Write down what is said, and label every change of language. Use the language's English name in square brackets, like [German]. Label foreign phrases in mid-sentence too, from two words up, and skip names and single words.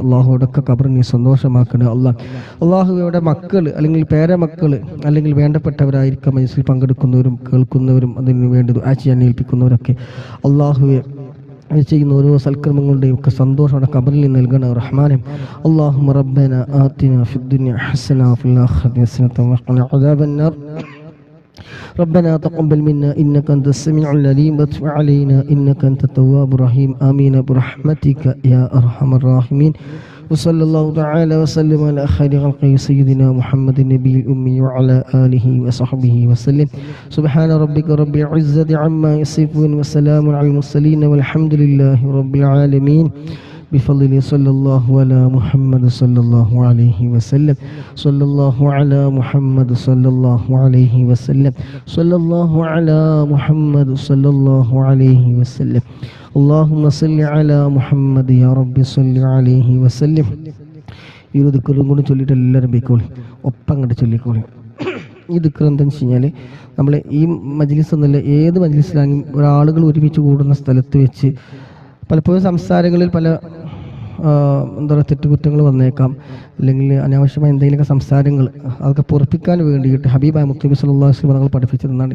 [Malayalam] അള്ളാഹുവിടൊക്കെ ഖബർ നീ സന്തോഷമാക്കണേ അള്ളാഹുവയുടെ മക്കൾ അല്ലെങ്കിൽ പേരമക്കൾ അല്ലെങ്കിൽ വേണ്ടപ്പെട്ടവരായിരിക്കാം മജ്‌ലിസിൽ പങ്കെടുക്കുന്നവരും കേൾക്കുന്നവരും അതിന് വേണ്ടി ദുആ ചെയ്യാൻ ഏൽപ്പിക്കുന്നവരൊക്കെ അള്ളാഹുവെ ചെയ്യുന്ന ഓരോ സൽക്കർമ്മങ്ങളുടെയും ഒക്കെ സന്തോഷം ഖബറിൽ നൽകണം റഹ്മാനെ. [Arabic] اللهم ربنا آتنا في الدنيا حسنة وفي الآخرة حسنة وقنا عذاب النار. ربنا تقبل منا إنك أنت السميع العليم وتب علينا إنك أنت التواب الرحيم آمين برحمتك يا أرحم الراحمين. وصلى الله تعالى وسلم على خير خلقه سيدنا محمد النبي الأمي وعلى آله وصحبه وسلم. سبحان ربك رب العزة عما يصفون وسلام على المرسلين والحمد لله رب العالمين. بفضل صلى الله على محمد صلى الله عليه وسلم. صلى الله على محمد صلى الله عليه وسلم. صلى الله على محمد صلى الله عليه وسلم. اللهم صل على محمد يا رب صل عليه وسلم. [Malayalam] ഈ ദിക്റും കൂടി ചൊല്ലിയിട്ട് എല്ലാവരും ബൈക്കോളി ഒപ്പം അങ്ങോട്ട് ചൊല്ലിക്കോളി. ഈ ദിക്ർ എന്താണെന്ന് വെച്ച് കഴിഞ്ഞാൽ നമ്മൾ ഈ മജ്‌ലിസ് എന്നല്ല ഏത് മജ്‌ലിസിലാണെങ്കിലും ഒരാളുകൾ ഒരുമിച്ച് കൂടുന്ന സ്ഥലത്ത് വെച്ച് പലപ്പോഴും സംസാരങ്ങളിൽ പല എന്താ പറയുക തെറ്റുകുറ്റങ്ങൾ വന്നേക്കാം, അല്ലെങ്കിൽ അനാവശ്യമായ എന്തെങ്കിലുമൊക്കെ സംസാരങ്ങൾ അതൊക്കെ പൊറപ്പിക്കാൻ വേണ്ടിയിട്ട് ഹബീബായ മുത്തുനബി [Arabic] صلى الله عليه وسلم [Malayalam] തങ്ങൾ പഠിപ്പിച്ചതെന്നാണ്.